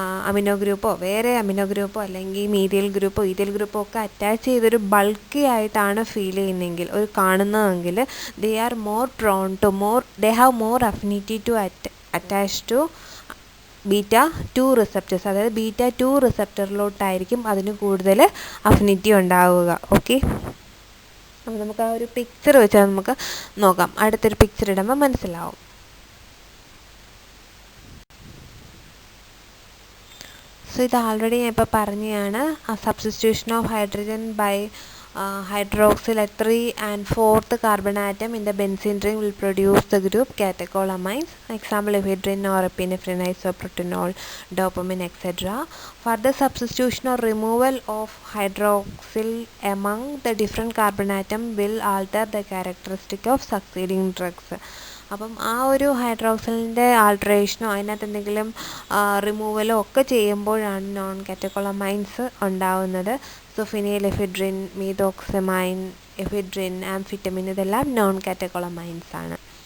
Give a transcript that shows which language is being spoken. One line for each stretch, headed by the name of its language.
Malayalam: Amino ഗ്രൂപ്പോ വേറെ amino ഗ്രൂപ്പോ അല്ലെങ്കിൽ methyl ഗ്രൂപ്പോ ethyl ഗ്രൂപ്പോ ഒക്കെ അറ്റാച്ച് ചെയ്തൊരു ബൾക്കി ആയിട്ടാണ് ഫീൽ ചെയ്യുന്നതെങ്കിൽ കാണുന്നതെങ്കിൽ
English: they have more affinity to attach to beta 2 receptors,
Malayalam: അതായത് ബീറ്റ 2 റിസപ്റ്ററിലോട്ടായിരിക്കും അതിന് കൂടുതൽ അഫിനിറ്റി ഉണ്ടാവുക. ഓക്കെ, അപ്പോൾ നമുക്ക് ആ ഒരു പിക്ചർ വെച്ചാൽ നമുക്ക് നോക്കാം, അടുത്തൊരു പിക്ചർ ഇടുമ്പോൾ മനസ്സിലാവും. സോ ഇത് ആൾറെഡി ഞാൻ ഇപ്പോൾ പറഞ്ഞതാണ്,
English: Substitution of hydrogen by hydroxyl at 3 and 4th carbon atom in the benzene ring will produce the group catecholamines. Example, ephedrine, norepinephrine, isopropanol, dopamine, etc. Further substitution or removal of hydroxyl among the different carbon atom will alter the characteristic of succeeding drugs.
Malayalam: അപ്പം ആ ഒരു ഹൈഡ്രോക്സിലിൻ്റെ ആൾട്രേഷനോ അതിനകത്ത് എന്തെങ്കിലും റിമൂവലോ ഒക്കെ ചെയ്യുമ്പോഴാണ് non കാറ്റക്കോളമൈൻസ് ഉണ്ടാവുന്നത്. So phenyl ephedrine, മീതോക്സമൈൻ, ephedrine, amphetamine ഇതെല്ലാം non കാറ്റക്കോളമൈൻസ് ആണ്.